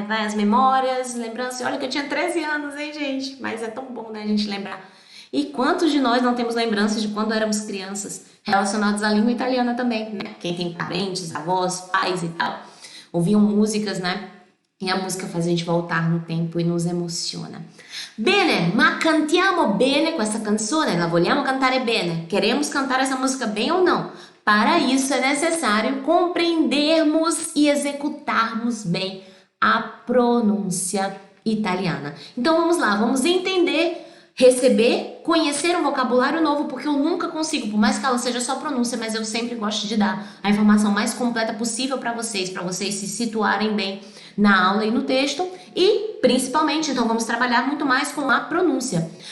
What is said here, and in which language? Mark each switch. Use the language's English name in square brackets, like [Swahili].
[Portuguese] As memórias, lembranças. Olha que eu tinha 13 anos, hein, gente? Mas é tão bom, né, a gente lembrar. E quantos de nós não temos lembranças de quando éramos crianças, relacionadas à língua italiana também, né? Quem tem parentes, avós, pais e tal, ouviam músicas, né? E a música faz a gente voltar no tempo e nos emociona. [Italian] Bene, ma cantiamo bene questa canzone? La vogliamo cantare bene? [Portuguese] Queremos cantar essa música bem ou não? Para isso é necessário compreendermos e executarmos bem a pronúncia italiana. Então vamos lá, vamos entender, receber, conhecer um vocabulário novo, porque eu nunca consigo, por mais que ela seja só pronúncia, mas eu sempre gosto de dar a informação mais completa possível para vocês se situarem bem na aula e no texto, e principalmente, então vamos trabalhar muito mais com a pronúncia.